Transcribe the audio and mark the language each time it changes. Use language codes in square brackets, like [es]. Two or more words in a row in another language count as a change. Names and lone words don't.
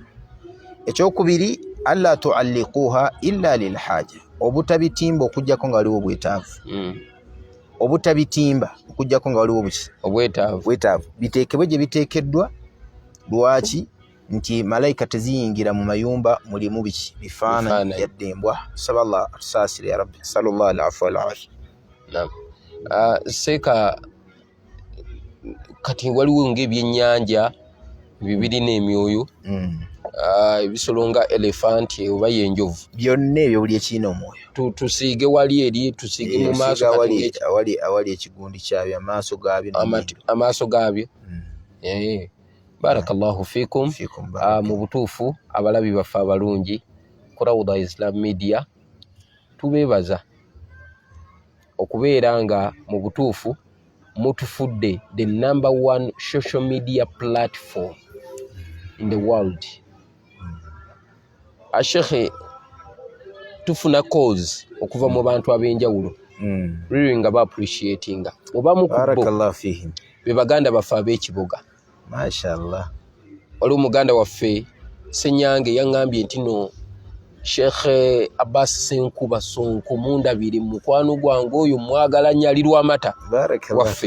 [lg] Ekyokubiri, [ar] ألا تعلقها إلا للحاجة, [lg] obutabitimba okujjako nga waliwo obwetaavu. Obutabitimba okujjako nga waliwo obwetaavu. Biteekebwe gye biteekeddwa. Lwaki? Nti malayika teziyingira mu mayumba mulimu biki bifaananyi yadde embwa. Saba Allah atusaasire [ar] يا رب. صلى الله عليه وسلم. [lg] Seeka kati waliwo ng'ebyennyanja bibirina emyoyo, ebisolo nga elefanti oba yenjovu, byonna ebyo buli ekirina omwoyo. Tusiige wali eri, tusiige mu maaso awali ekigundi kyabyo, amaaso gaabyo. [ar] بارك الله فيكم. [lg] Mu butuufu abalabi baffe abalungi ku Rawda Islam Media tubeebaza okubeera nga mu butuufu mutufudde [en] the number one social media platform in the world. [lg] Ashekhe, tufuna cause okuva mu bantu ab'enjawulo really nga ba appreciatinga oba mu [ar] بارك الله فيهم [lg] be baganda baffe ab'ekibuga. Mashallah. Wali omuganda waffe Senyange yaŋŋambye nti no Sheikh Abbas Senkuba Sonko mundabire mukwano gwange oyo mwagala nyalirwa amata waffe.